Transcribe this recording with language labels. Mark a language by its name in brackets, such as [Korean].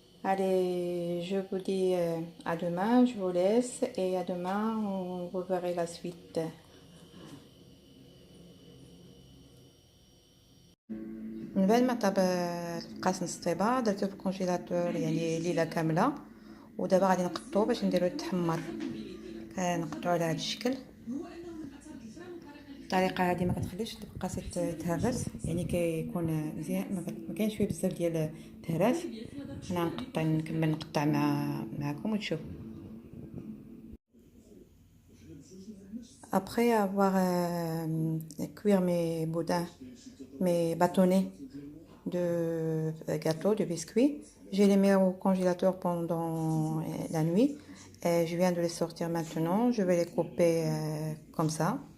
[French] Allez, je vous dis à demain, je vous laisse, et à demain vous verrez la suite. [Arabic] من بعد ما طاب القاس نص طيبه درتو في الكونجيلاتور يعني ليله كامله، ودابا غادي نقطو باش نديرو يتحمر. كنقطعو على هذا الشكل. الطريقه هذه ما كتخليش القاس يتهرس، يعني كيكون مزيان، ما كاينش فيه بزاف ديال التهراس. انا نكمل نقطع معكم وتشوفوا. [French] Après avoir cuire mes boudins, mes bâtonnets de gâteau, de biscuits, je les mets au congélateur pendant la nuit. Et je viens de les sortir maintenant. Je vais les couper comme ça.